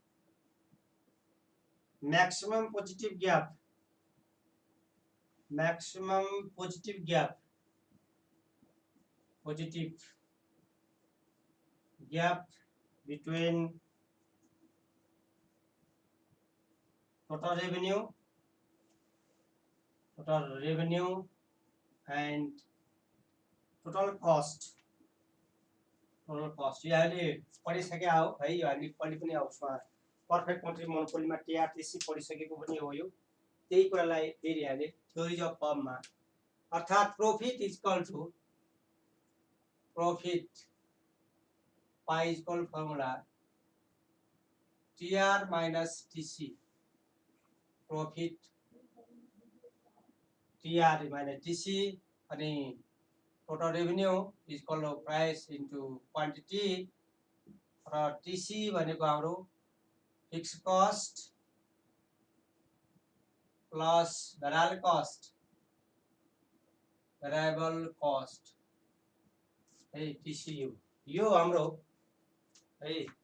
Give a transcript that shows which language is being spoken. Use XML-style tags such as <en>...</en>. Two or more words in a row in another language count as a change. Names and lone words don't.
<en>maximum positive gap between total revenue and total cost.</en> <ne>यो हामीले पढिसकेका हो है, यो हामीले पढि पनि आउँछौँ।</ne> <en>perfect country</en> <ne>मोनोपोलीमा टीआरटीसी पढिसकेको पनि हो।</ne> <en>यो त्यही कुरालाई फेरि हामीले theories of firmमा अर्थात profit is equal to profit pi is equal formula TR minus TC प्रॉफिट TR minus TC अनि total revenue is equal to price into quantity र TC</en> <ne>भनेको हाम्रो</ne> <en>fix cost plus variable cost है TCU</en> <ne>यो हाम्रो है</ne>